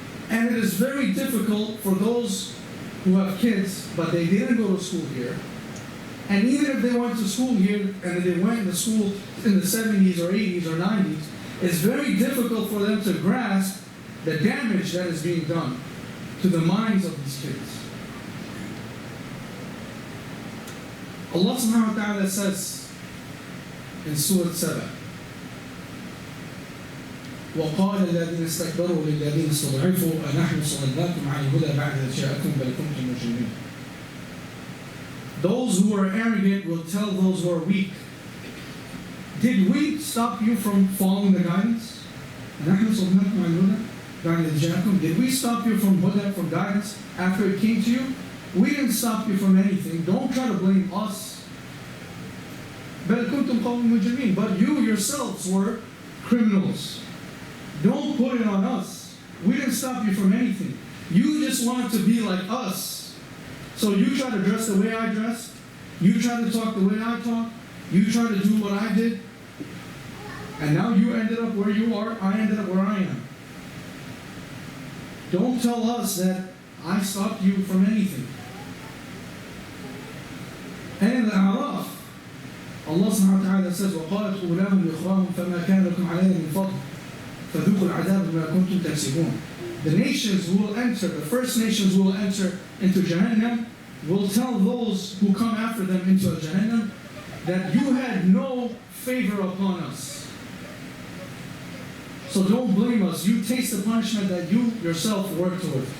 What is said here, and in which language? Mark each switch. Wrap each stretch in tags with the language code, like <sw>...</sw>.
<en>And it is very difficult for those who have kids, but they didn't go to school here, And even if they went to school here, and they went to school in the 70s or 80s or 90s, it's very difficult for them to grasp the damage that is being done to the minds of these kids. Allah subhanahu wa ta'ala says in Surah 7,</en> <ar>وقال الذين استكبروا للذين استضعفوا أنحن صددناكم عن الهدى بعد إذ جاءكم بل كنتم مجرمين.</ar> <en>Those who are arrogant will tell those who are weak, did we stop you from following the guidance?</en> <ar>أنحن صددناكم عن الهدى بعد إذ جاءكم.</ar> <en>Did we stop you from huda, from guidance, after it came to you? We didn't stop you from anything. Don't try to blame us.</en> <ar>بل كنتم قوم مجرمين.</ar> <en>But you yourselves were criminals. Don't put it on us. We didn't stop you from anything. You just wanted to be like us. So you try to dress the way I dressed. You try to talk the way I talk. You try to do what I did. And now you ended up where you are. I ended up where I am. Don't tell us that I stopped you from anything. And in the Araf, Allah subhanahu wa ta'ala says,</en> <ar>وَقَالَتْ أُولَاهُمْ لِإِخْوَانِهِمْ فَمَا كَانَ لَكُمْ عَلَيْنَا مِنْ فَضْلٍ فَذُوقُوا الْعَذَابَ بِمَا كُنْتُمْ تَكْسِبُونَ.</ar> <en>The nations who will enter, the first nations who will enter into Jahannam, will tell those who come after them into Jahannam that you had no favor upon us. So don't blame us. You taste the punishment that you yourself worked toward.</en>